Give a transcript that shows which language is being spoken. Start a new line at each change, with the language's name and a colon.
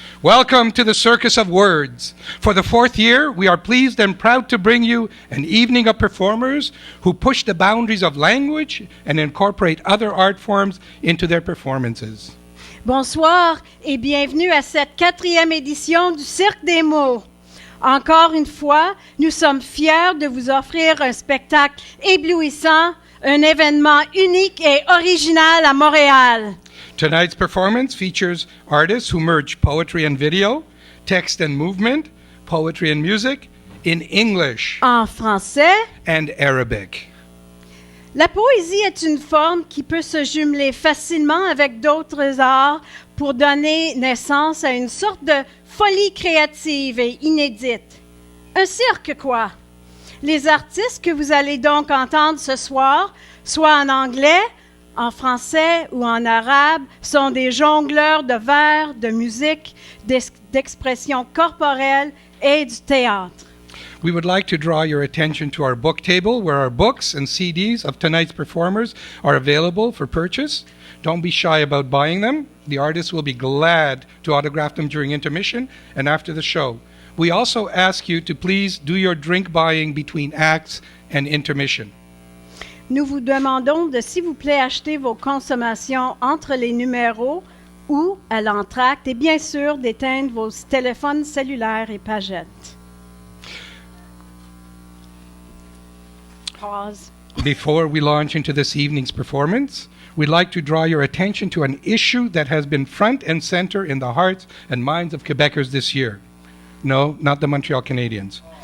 English: Welcome to the Circus of Words. For the fourth year, we are pleased and proud to bring you an evening of performers who push the boundaries of language and incorporate other art forms into their performances.
French: Bonsoir et bienvenue à cette 4e édition du Cirque des mots. Encore une fois, nous sommes fiers de vous offrir un spectacle éblouissant, un événement unique et original à Montréal.
English: Tonight's performance features artists who merge poetry and video, text and movement, poetry and music, in English,
French: en français
English: and Arabic.
French: La poésie est une forme qui peut se jumeler facilement avec d'autres arts pour donner naissance à une sorte de folie créative et inédite. Un cirque, quoi. Les artistes que vous allez donc entendre ce soir, soit en anglais, en français ou en arabe, sont des jongleurs de vers, de musique, d'expression corporelle et du théâtre.
English: We would like to draw your attention to our book table, where our books and CDs of tonight's performers are available for purchase. Don't be shy about buying them. The artists will be glad to autograph them during intermission and after the show. We also ask you to please do your drink buying between acts and intermission.
French: Nous vous demandons de, s'il vous plaît, acheter vos consommations entre les numéros ou à l'entracte et bien sûr d'éteindre vos téléphones cellulaires et pagettes.
English: Pause. Before we launch into this evening's performance, we'd like to draw your attention to an issue that has been front and center in the hearts and minds of Quebecers this year. No, not the Montreal Canadiens.